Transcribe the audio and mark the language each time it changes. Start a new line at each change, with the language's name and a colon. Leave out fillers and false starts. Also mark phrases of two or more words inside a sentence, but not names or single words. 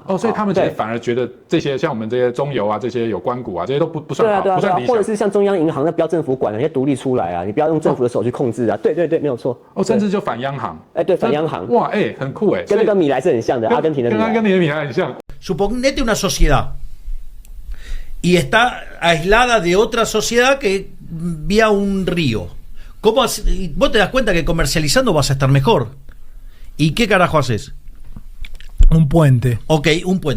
Chinese: 所以他们其实反而觉得这些像我们这些中油啊、这些有关股啊，这些都不算好，不算理想。或者是像中央银行，那不要政府管了，你要独立出来啊，你不要用政府的手去控制啊。对，没有错。甚至就反央行。对，反央行。哇，很酷哎，跟那个米莱是很像的，阿根廷的米莱。跟你的米莱很像。
Spanish: Suponete una sociedad.Y está aislada de otra sociedad que vía un río. ¿Cómo vos te das cuenta que comercializando vas a estar mejor? ¿Y qué carajo haces? Un puente. Ok, un puente.